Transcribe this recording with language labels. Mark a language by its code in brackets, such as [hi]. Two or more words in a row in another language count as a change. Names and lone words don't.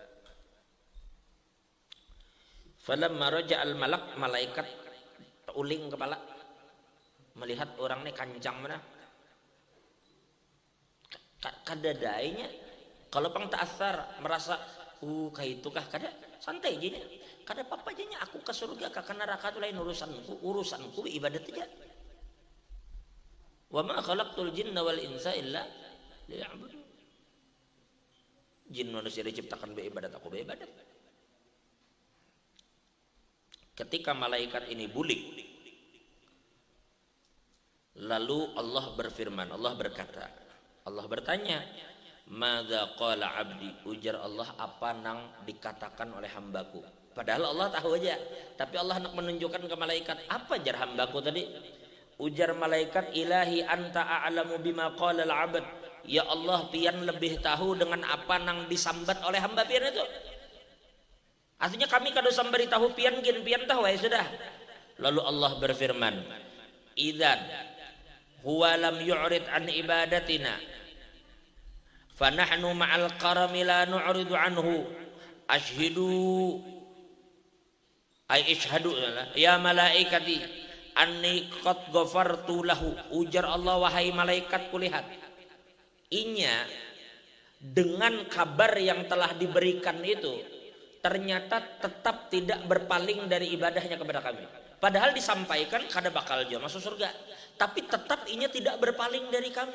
[ar] فلما رجع الملك, [bjn] malaikat uling kepala melihat orang ini kancang mana? Kada dainya. Kalau pang ta'athar merasa kayak itu kah kada santai aja nya. Kada apa-apa aja nya aku ke surga ke neraka itu lain urusanku ibadat aja. [ar] وما خلقت الجن والإنس إلا ليعبدون. [bjn] Jin manusia diciptakan beribadat, aku beribadat. Ketika malaikat ini bulik, lalu Allah berfirman, Allah berkata, Allah bertanya, [ar] ماذا قال عبدي, [bjn] ujar Allah, apa nang dikatakan oleh hambaku. Padahal Allah tahu aja, tapi Allah nak menunjukkan ke malaikat, apa jar hambaku tadi? Ujar malaikat, [ar] إلهي أنت أعلم بما قال العبد. [bjn] Ya Allah, pian lebih tahu dengan apa nang disambat oleh hamba pian itu. Artinya kami kada usah beritahu pian tahu ya sudah. Lalu Allah berfirman, [ar] إذن هو لم يعرض عن عبادتنا فنحن مع الكرم لا نعرض عنه أشهد أي اشهدوا يا ملائكتي أني قد غفرت له. [bjn] Ujar Allah, wahai malaikat, kulihat inya dengan kabar yang telah diberikan itu ternyata tetap tidak berpaling dari ibadahnya kepada kami. Padahal disampaikan kada bakal dia masuk surga, tapi tetap inya tidak berpaling dari kami.